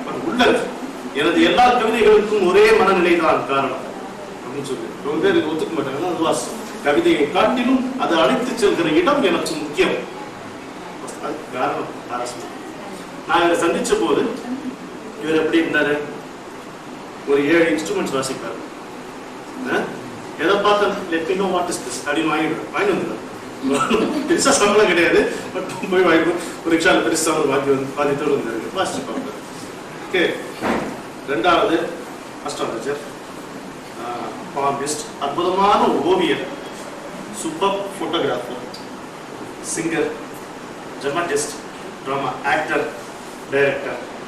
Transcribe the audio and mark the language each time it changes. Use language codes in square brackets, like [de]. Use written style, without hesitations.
[ta] உள்ளது எனது எல்லா கவிதைகளுக்கும் ஒரே மனநிலை தான் காரணம் அப்படின்னு சொல்லி ரொம்ப பேர் ஒத்துக்க மாட்டாங்க. அதுவா கவிதையை காட்டிலும் அதை அழைத்து செல்கிற இடம் எனக்கு முக்கியம். காரணம் அரசு. நான் இவரை சந்திச்ச போது இவர் எப்படி இருந்தாரு, ஒரு 7 இன்ஸ்ட்ருமெண்ட்ஸ் வாசிப்பார். எதை பார்த்தா [en] let me know what is this [ta] அப்படின்னு வாங்கி வந்துட்டார். பெருசா சம்பளம் கிடையாது, பட் போய் வாங்கி ஒரு ரிக்ஷால பெருசா ஒரு வாத்தியத்தோடு வந்தாரு, வாசிச்சு பார்ப்பாரு. ஓகே. ரெண்டாவது அஸ்ட்ராலஜர், பாம்பிஸ்ட், அற்புதமான ஓவியர், super photographer, singer, dramatist, drama actor, director.